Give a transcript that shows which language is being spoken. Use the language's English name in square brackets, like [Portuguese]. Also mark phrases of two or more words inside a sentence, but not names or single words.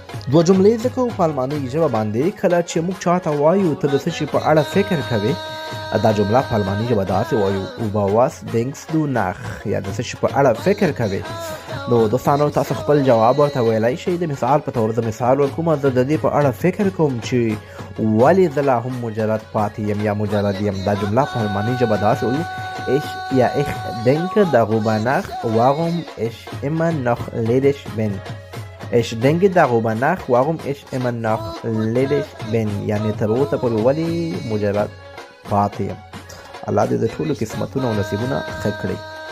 [Pashto] دوه جملې ځکه په المانۍ ژبه باندې کله چې موږ چاته وایو ته د څه شي په اړه فکر کوې، دا جمله په المانۍ ژبه داسې وایو [German] über was denkst du nach، [Pashto] یا د څه شي په اړه فکر کوې. نو دوستانو تاسو خپل جواب ورته ویلی شئ. د مثال په توګه زه مثال ورکوم، زه د دې په اړه فکر کوم چې ولې زه لا هم مجرد پاتې یم یا مجرد یم. دا جمله په المانۍ ژبه داسې وایو [German] ich denke darüber nach warum ich immer noch ledig bin. Ich denke darüber nach warum ich immer noch ledig bin، [Pashto] یعنی تر اوسه پورې ولې مجرد پاتې یم. الله دې د ټولو قسمتونه او نصیبونه ښه کړي.